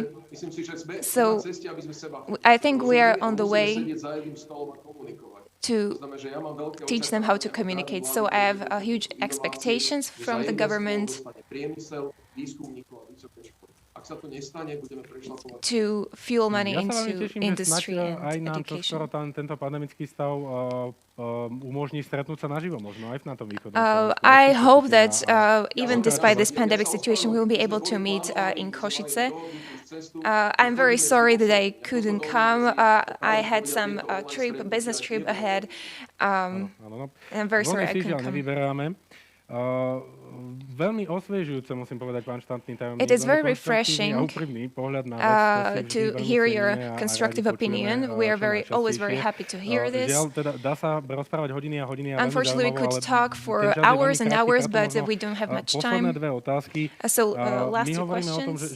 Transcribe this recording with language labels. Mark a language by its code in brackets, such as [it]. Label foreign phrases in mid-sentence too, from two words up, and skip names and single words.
[en] So I think we are on the way to teach them how to communicate. So I have huge expectations from the government to fuel money into industry and education. [sk] Tento pandemický stav umožní stretnúť sa naživo, možno aj na tom východnom. [en] I hope that even despite this pandemic situation, we will be able to meet in Košice. I'm very sorry that I couldn't come. I had some business trip ahead. I'm very sorry I couldn't come. [sk] Veľmi osviežujúce, musím povedať, pán štátny tajomník. [en] It is very refreshing to hear your constructive opinion. We are always very happy to hear this. Unfortunately, we could talk for hours and hours, but we don't have much time. So, last two questions.